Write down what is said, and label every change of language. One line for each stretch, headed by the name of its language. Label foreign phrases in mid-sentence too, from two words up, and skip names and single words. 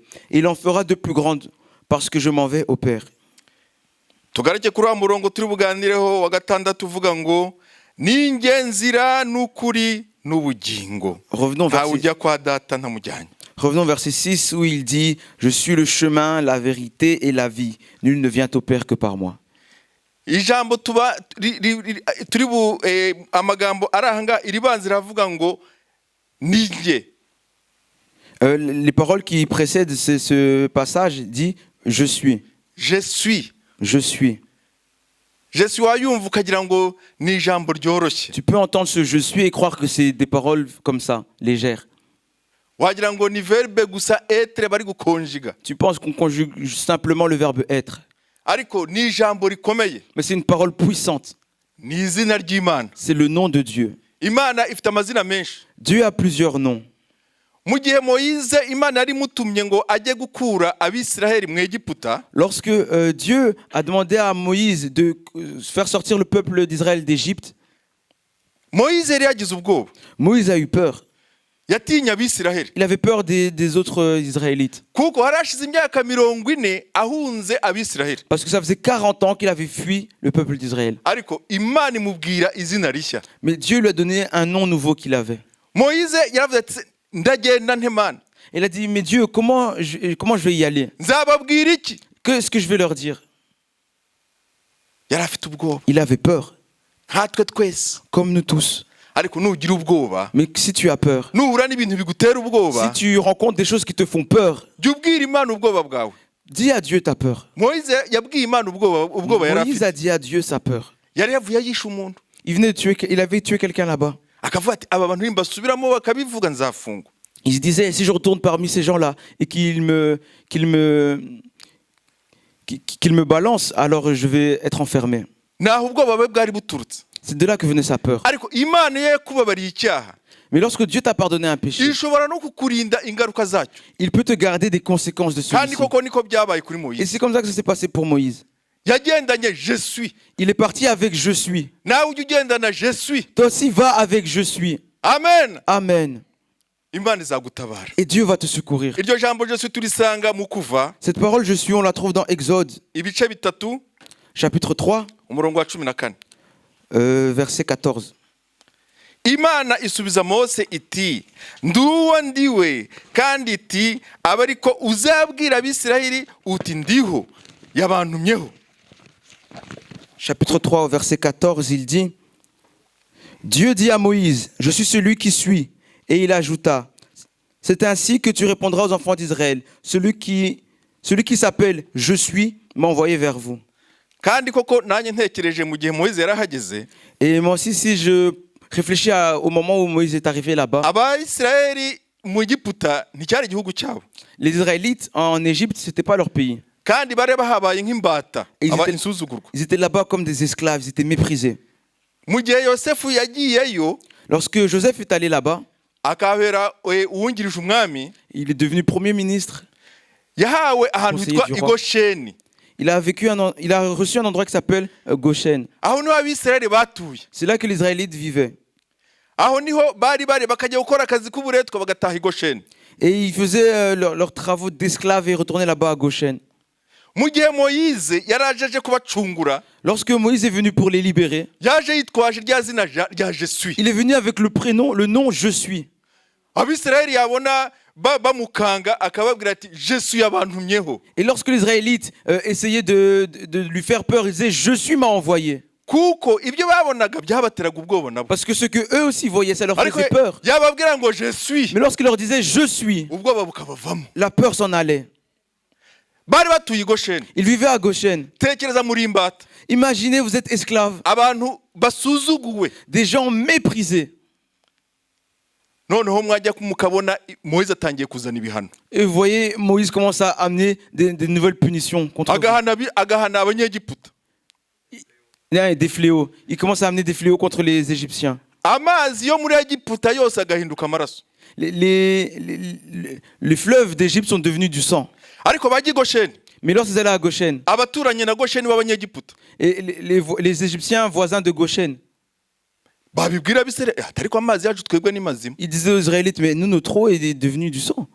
French: Et il en fera de plus grandes parce que je m'en vais au Père.
Kinyarwanda: Tugareke kuri wa murongo turi buganireho wa gatandatu uvuga ngo ninjye nzira n'ukuri n'ubugingo.
French: Revenons verset 6 où il dit, je suis le chemin, la vérité et la vie. Nul ne vient au Père que par moi.
Kinyarwanda: Ijambo turi amagambo arahanga iribanza ravuga ngo ninjye.
French: Les paroles qui précèdent ce passage dit je suis. Je suis. Je suis. Je suis
Kinyarwanda: wayumva ukagira ngo ni ijambo ryoroshye.
French: Tu peux entendre ce je suis et croire que c'est des paroles comme ça, légères.
Kinyarwanda: Wagira ngo ni verbe gusa être bari gukonjiga.
French: Tu penses qu'on conjugue simplement le verbe être.
Kinyarwanda: Ariko ni ijambo rikomeye.
French: Mais c'est une parole puissante.
Kinyarwanda: Ni izina ry'Imana.
French: C'est le nom de Dieu.
Kinyarwanda: Imana ifite amazina menshi.
French: Dieu a plusieurs noms.
Kinyarwanda: Mu gihe Moïse Imana yari mutumye ngo ajye gukura abisiraheli mu Egiputa.
French: Lorsque Dieu a demandé à Moïse de faire sortir le peuple d'Israël d'Égypte,
Kinyarwanda: Moïse yari yagize ubwoba.
French: Moïse a eu peur.
Kinyarwanda: Yatinya abisiraheli.
French: Il avait peur des autres Israélites.
Kinyarwanda: Kuko harashize imyaka 40 ahunze abisiraheli.
French: Parce que ça faisait 40 ans qu'il avait fui le peuple d'Israël.
Kinyarwanda: Ariko Imana imubwira izina rishya.
French: Mais Dieu lui a donné un nom nouveau qu'il avait.
Kinyarwanda: Moïse yaravuze ati ndagenda ntemana.
French: Il a dit, mais Dieu, comment je vais y aller?
Kinyarwanda: Nzababwira iki?
French: Qu'est-ce que je vais leur dire?
Kinyarwanda: Yari afite ubwoba.
French: Il avait peur.
Kinyarwanda: nkatwe twese.
French: comme nous tous.
Kinyarwanda: Ariko nugira ubwoba,
French: Mais si tu as peur,
Kinyarwanda: nuhura n'ibintu bigutera ubwoba,
French: si tu rencontres des choses qui te font peur,
Kinyarwanda: jya ubwira Imana ubwoba bwawe.
French: dis à Dieu ta peur.
Kinyarwanda: Moïse yabwiye Imana ubwoba yari Moïse afite.
French: a dit à Dieu sa peur.
Kinyarwanda: Yari yavuye yishe umuntu.
French: Il avait tué quelqu'un là-bas.
Kinyarwanda: Akavuga ati aba bantu nimbasubiramo bakabivuga nzafungwa.
French: Il se disait, si je retourne parmi ces gens-là et qu'ils me balancent, alors je vais être enfermé.
Kinyarwanda: Naho ubwoba bwe bwari buturutse.
French: C'est de là que venait sa peur.
Kinyarwanda: Ariko Imana ye kubabariye icyaha,
French: Mais lorsque Dieu t'a pardonné un péché,
Kinyarwanda: ishobora no kukurinda ingaruka zacyo.
French: il peut te garder des conséquences de
Kinyarwanda: Kandi
French: celui-ci.
Kinyarwanda: koko niko byabaye kuri
French: Et Moïse. c'est comme ça que ça s'est passé pour Moïse.
Kinyarwanda: Yagendanye
French: je suis. Il est parti avec je suis.
Kinyarwanda: Nawe ujya ugendana
French: je suis. Toi aussi, va avec je suis.
Kinyarwanda: Amen.
French: Amen.
Kinyarwanda: Imana izagutabara.
French: Et Dieu va te secourir.
Kinyarwanda: Iryo jambo
French: je suis
Kinyarwanda: turisanga mu Kuva
French: Cette parole je suis, on la trouve dans Exode,
Kinyarwanda: ibice bitatu
French: chapitre 3,
Kinyarwanda: umurongo wa 14.
French: verset 14.
Kinyarwanda: Imana isubiza Mose iti nduwo ndiwe kandi iti aba ariko uzabwira Abisirayeli uti ndiho yabantumyeho.
French: Chapitre 3, verset 14, il dit, Dieu dit à Moïse, je suis celui qui suis. Et il ajouta, c'est ainsi que tu répondras aux enfants d'Israël. Celui qui s'appelle je suis m'a envoyé vers vous.
Kinyarwanda: Kandi koko nanjye ntekereje mu gihe Moïse yarahageze,
French: Et moi aussi, si je réfléchis au moment où Moïse est arrivé là-bas,
Kinyarwanda: Abayisirayeli mu Egiputa nticyari igihugu cyabo.
French: les Israélites en Égypte, ce n'était pas leur pays.
Kinyarwanda: Kandi bari bahabaye nk'imbata,
French: Ils
Kinyarwanda: aba
French: étaient-
Kinyarwanda: insuzugurwa.
French: Ils étaient là-bas comme des esclaves, ils étaient méprisés.
Kinyarwanda: Mu gihe Yosefu yagiyeyo
French: Lorsque Joseph est allé là-bas,
Kinyarwanda: akabera uwungirije umwami,
French: il est devenu premier ministre.
Kinyarwanda: yahawe ahantu
French: Conseiller
Kinyarwanda: hitwa
French: du roi.
Kinyarwanda: Igosheni.
French: Il a reçu un endroit qui s'appelle Goshen.
Kinyarwanda: Aho niho Abisirayeli batuye.
French: C'est là que les Israélites vivaient.
Kinyarwanda: Aho niho bari bakajya gukora akazi k'uburetwa bagataha i Gosheni.
French: Et ils faisaient leurs travaux d'esclaves et retournaient là-bas à Goshen.
Kinyarwanda: Mu gihe Moïse yari aje kubacungura,
French: Lorsque Moïse est venu pour les libérer,
Kinyarwanda: yaje yitwaje rya zina rya
French: je suis. il est venu avec le nom je suis.
Kinyarwanda: Abisirayeli yabona bamukanga akababwira ati
French: je suis
Kinyarwanda: yabantumyeho.
French: Et lorsque les Israélites essayaient de lui faire peur, ils disaient je suis m'a envoyé.
Kinyarwanda: Kuko ibyo babonaga byabateraga ubwoba nabo.
French: Parce que ce que eux aussi voyaient, ça leur
Kinyarwanda: Ariko
French: faisait peur.
Kinyarwanda: yababwira ngo
French: je suis, Mais lorsqu'il leur disait je suis,
Kinyarwanda: ubwoba bukabavamo.
French: la peur s'en allait.
Kinyarwanda: Bari batuye i Gosheni.
French: Ils vivaient à Goshen.
Kinyarwanda: Tekereza muri imbata,
French: Imaginez, vous êtes esclaves,
Kinyarwanda: abantu basuzuguwe.
French: des gens méprisés.
Kinyarwanda: Noneho mwajya mukabona Moïse atangiye kuzana ibihano.
French: Et vous voyez, Moïse commence à amener des nouvelles punitions contre eux.
Kinyarwanda: Agahana Abanyegiputa.
French: Des fléaux. Il commence à amener des fléaux contre les Égyptiens.
Kinyarwanda: Amazi yo muri Egiputa yose agahinduka amaraso.
French: Les fleuves d'Égypte sont devenus du sang.
Kinyarwanda: Ariko bajya i Gosheni,
French: Mais lorsqu'ils allaient à Goshen,
Kinyarwanda: abaturanyi na Gosheni b'Abanyegiputa
French: et les Égyptiens voisins de Goshen,
Kinyarwanda: babibwira Abisirayeli ati ariko amazi yacu twebwe ni mazima.
French: ils disaient aux Israélites, mais nous, notre eau est devenue du sang.